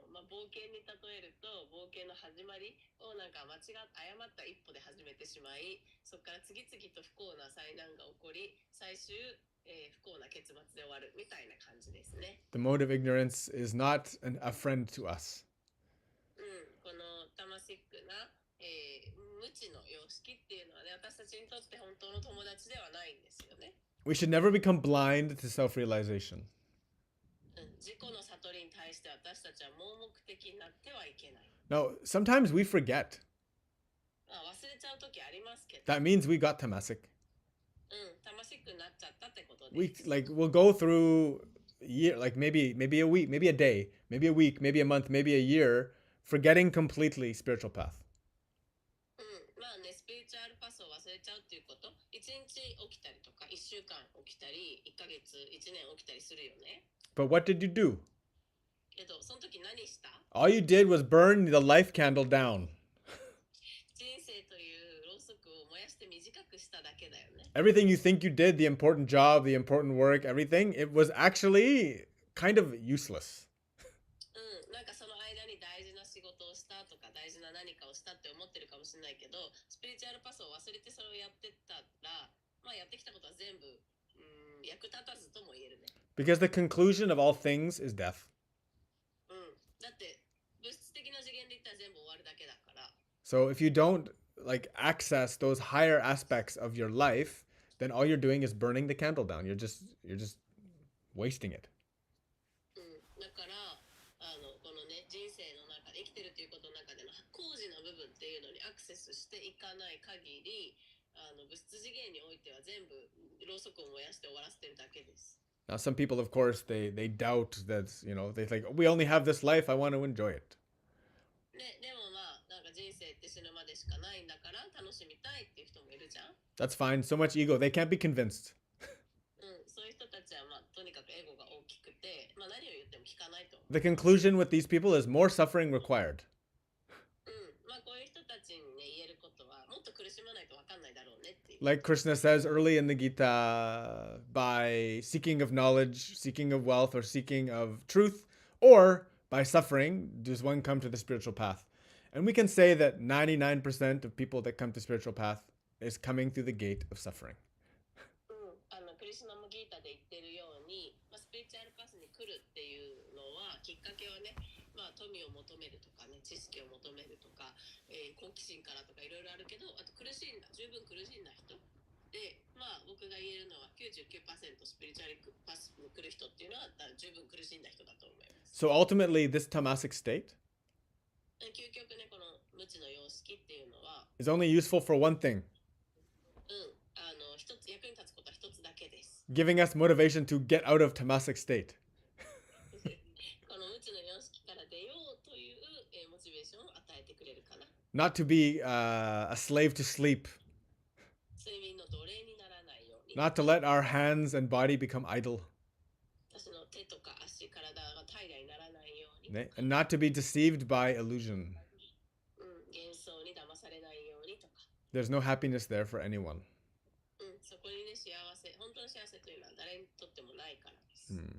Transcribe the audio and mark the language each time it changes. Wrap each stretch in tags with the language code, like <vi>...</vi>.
<ja>冒険に例えると冒険の始まりを誤った一歩で始めてしまい、そこから次々と不幸な災難が起こり、最終、不幸な結末で終わるみたいな感じですね。</ja> <en>The mode of ignorance is not a friend to us.</en> <ja>このタマシックな、無知の様式っていうのはね、私たちにとって本当の友達ではないんですよね。</ja> <en>We should never become blind to self-realization.</en> <ja>自己の悟りに対して私たちは盲目的になってはいけない。</ja> <en>Now, sometimes we forget.</en> <ja>忘れちゃう時ありますけど、</ja> <en>That means we got tamasic.</en> <ja>タマシックになっちゃったってことで</ja> <en>We</en> <ja>す。</ja> <en>we'll go through year maybe a week, maybe a day, maybe a week, maybe a month, maybe a year, forgetting completely spiritual path.</en> <ja>スピリチュアルパスを忘れちゃうっていうこと、1日起きたりとか、1週間起きたり、1ヶ月、1年起きたりするよね。</ja> <en>But what did you do?</en> <ja>けど、その時何した？</ja> <en>All you did was burn the life candle down.</en> <ja>人生というろうそくを燃やして短くしただけだよね。</ja> <en>Everything you think you did, the important job, the important work, everything, it was actually kind of useless.</en> <ja>なんかその間に大事な仕事をしたとか大事な何かをしたって思ってるかもしれないけど、スピリチュアルパスを忘れてそれをやってたら、やってきたことは全部役立たずとも言えるね。</ja> <en>Because the conclusion of all things is death.</en> <ja>だって物質的な次元で言ったら全部終わるだけだから。</ja> <en>So if you don't access those higher aspects of your life, then all you're doing is burning the candle down. You're just wasting it.</en> <ja>だからこのね、人生の中で生きてるということの中での工事の部分っていうのにアクセスしていかない限り、物質次元においては全部ろうそくを燃やして終わらせてるだけです。</ja> <en>Now, some people, of course, they doubt that, they think, we only have this life, I want to enjoy it.</en> <ja>ね、でもなんか人生って死ぬまでしかないんだから楽しみたいっていう人もいるじゃん。</ja> <en>That's fine. So much ego. They can't be convinced.</en> <ja>そういう人たちはとにかくエゴが大きくて、何を言っても聞かないと思う。</ja> <en>The conclusion with these people is more suffering required.</en> <ja>こういう人たちにね、言えることはもっと苦しまないと分かんないだろうねっていう。</ja> <en>Like Krishna says early in the Gita, by seeking of knowledge, seeking of wealth, or seeking of truth, or by suffering, does one come to the spiritual path. And we can say that 99% of people that come to spiritual path is coming through the gate of suffering.</en> <ja>クリシュナムギータで言ってるように、スピリチュアルパスに来るっていうのはきっかけはね、富を求めるとかね、知識を求めるとか、好奇心からとかいろいろあるけど、あと十分苦しんだ人で、まあ僕が言えるのは99%スピリチュアルパスに来る人っていうのは十分苦しんだ人だと思います。</ja> <en>So ultimately, this tamasic state</en> <ja>究極ね、この無知の様式っていうのは、</ja> <en>is only useful for one thing,</en> <ja>一つ役に立つことは一つだけです。</ja> <en>giving us motivation to get out of tamasic state.</en> <ja>この無知の様式から出ようという、モチベーションを与えてくれるかな。</ja> <en>Not to be a slave to sleep.</en> <ja>睡眠の奴隷にならないように。</ja> <en>Not to let our hands and body become idle.</en> <ja>私の手とか足、体が怠惰にならないように。ね?</ja> <en>And not to be deceived by illusion.</en> <ja>幻想に騙されないようにとか。</ja> <en>There's no happiness there for anyone.</en> <ja>そこにね、幸せ、本当の幸せというのは誰にとってもないからです。</ja>